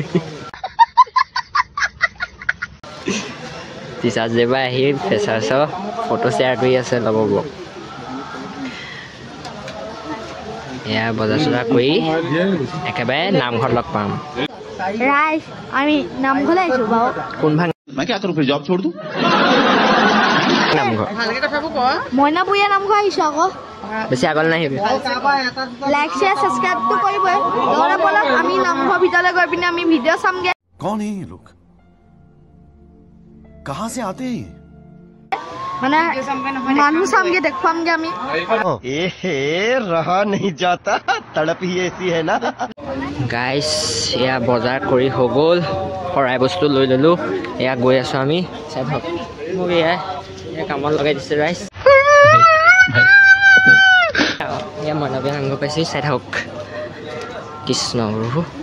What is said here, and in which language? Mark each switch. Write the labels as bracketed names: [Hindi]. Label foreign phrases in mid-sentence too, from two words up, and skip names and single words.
[English] teachers day [Assamese] পৰা আহি ফ্ৰেছাৰ্ছৰ ফটো শ্বেয়াৰ কৰি আছে লগৰবোৰক এয়া বজাৰ চজাৰ কৰি একেবাৰে নামঘৰ লগ পাম राइस আমি নামঘৰলৈ আহিছো বাও কোন ভাগ [Hindi] मैं क्या करूं फिर जॉब छोड़ दूं [Assamese] নামঘৰ ভালকে কথাবোৰ ক মইনাপুৰীয়া নামঘৰ আহিছো আকৌ বেছি আগল নাহিবি [English] like share subscribe [Assamese] তো কৰিবই লগতে বলক আমি নামঘৰ ভিতৰলৈ গৈ পিনে আমি ভিডিঅ' চামগে [Hindi] कौन है ये लोग कहां से आते हैं [Assamese] মানে মানুহ চামগে দেখুৱামগে আমি [Hindi] एहे रहा नहीं जाता तड़प ही ऐसी है ना [Assamese] গাইস এয়া বজাৰ কৰি হৈ গ'ল শৰাই বস্তু লৈ ললো এয়া গৈ আছো আমি চাই থাকক মোক এয়া কামত লগাই দিছে ৰাইজ এয়া মইনাপুৰীয়া নামঘৰ পাইছে চাই থাকক কৃষ্ণ প্ৰভু